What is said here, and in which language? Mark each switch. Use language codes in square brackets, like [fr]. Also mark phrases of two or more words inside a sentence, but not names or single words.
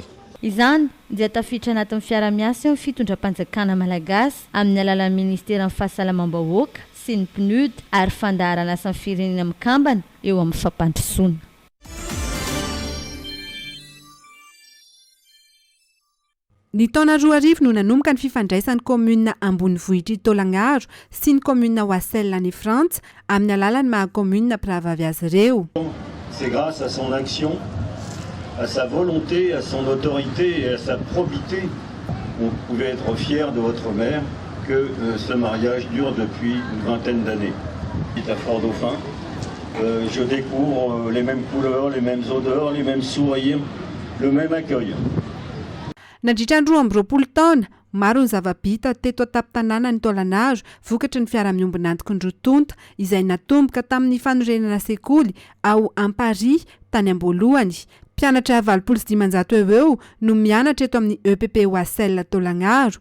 [mg] Izany dia tafiditra anatin'ny fiara-miasa eo fitondram-panjakana malagasy amin'ny alalan'ny ministeran'ny fahasalamam-bahoaka sy ny PNUD ary fandaharana asan'ny firenena mikambana eo amin'ny fampandrosoana. Ny taona roa arivo no nanomboka ny fifandraisan'ny commune Ambonivohitra i Tolagnaro sy ny commune Oiselle any Frantsa amin'ny alalan'ny maha-commune mpiravavy azy ireo. [fr] C'est grâce à son action, à sa volonté, à son autorité et à sa probité, vous pouvez être fiers de votre mère que ce mariage dure depuis une vingtaine d'années. À Fort-Dauphin, je découvre les mêmes couleurs, les mêmes odeurs, les mêmes sourires, le même accueil. [mg] Nandritra ny 20 taona, maro ny zava-bita teto atapy-tanàna ny Tolagnaro vokatry ny fiara-miombona antoko ny rotonta izay natomboka tamin'ny fanorenana sekoly ao Ampari tany am-boalohany mpianatra 700 eo no mianatra eto amin'ny EPP Oasel Tolagnaro.